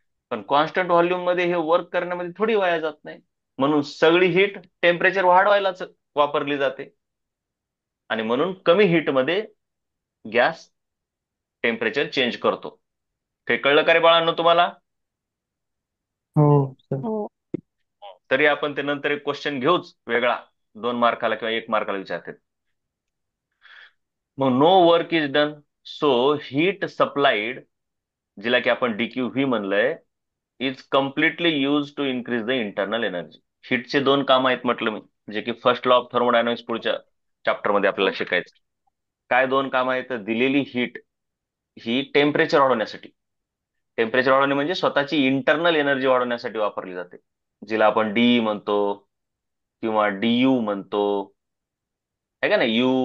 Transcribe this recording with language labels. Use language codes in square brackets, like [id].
[mr] पण constant volume मध्ये हे वर्क करण्यामध्ये थोडी वाया जात नाही, म्हणून सगळी हीट टेम्परेचर वाढवायलाच वापरली जाते, आणि म्हणून कमी हीट मध्ये गॅस टेम्परेचर चेंज करतो. हे कळलं का रे बाळांनो तुम्हाला? हो सर. हो. तरी आपण ते नंतर एक क्वेश्चन घेऊच वेगळा, 2 मार्काला किंवा 1 मार्काला विचारते. [en] मग no work is done, so heat supplied, [mr] जिला की आपण DQV म्हणलंय, [en] Is completely use to increase the internal energy. [mr] हीटचे दोन काम आहेत म्हटलं मी, जे की फर्स्ट लॉ ऑफ थर्मोडायनामिक्स पुढच्या चॅप्टर मध्ये आपल्याला शिकायचं. काय दोन काम आहेत? दिलेली हीट ही टेम्परेचर वाढवण्यासाठी, टेम्परेचर वाढवणे म्हणजे स्वतःची इंटरनल एनर्जी वाढवण्यासाठी वापरली जाते, जिला आपण डी म्हणतो किंवा DU म्हणतो, आहे का नाही?